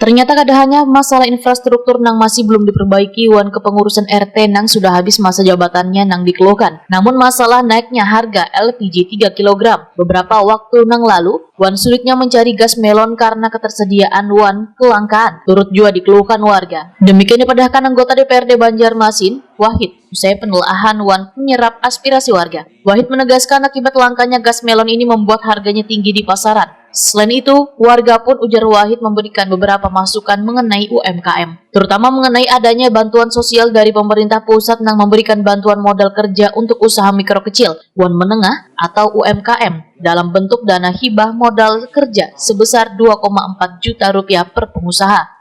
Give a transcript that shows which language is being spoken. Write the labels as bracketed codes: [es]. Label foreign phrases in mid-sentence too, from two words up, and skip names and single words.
[bjn] Ternyata kada hanya masalah infrastruktur nang masih belum diperbaiki wan kepengurusan RT nang sudah habis masa jabatannya nang dikeluhkan. Namun masalah naiknya harga LPG 3 kg beberapa waktu nang lalu, wan sulitnya mencari gas melon karena ketersediaan wan kelangkaan turut juga dikeluhkan warga. Demikian dipadahkan anggota DPRD Banjarmasin, Wahid, usai penelaahan wan menyerap aspirasi warga. [id] Wahid menegaskan akibat langkanya gas melon ini membuat harganya tinggi di pasaran. Selain itu, warga pun ujar Wahid memberikan beberapa masukan mengenai UMKM, terutama mengenai adanya bantuan sosial dari pemerintah pusat yang memberikan bantuan modal kerja untuk usaha mikro kecil, wan menengah atau UMKM dalam bentuk dana hibah modal kerja sebesar 2,4 juta rupiah per pengusaha.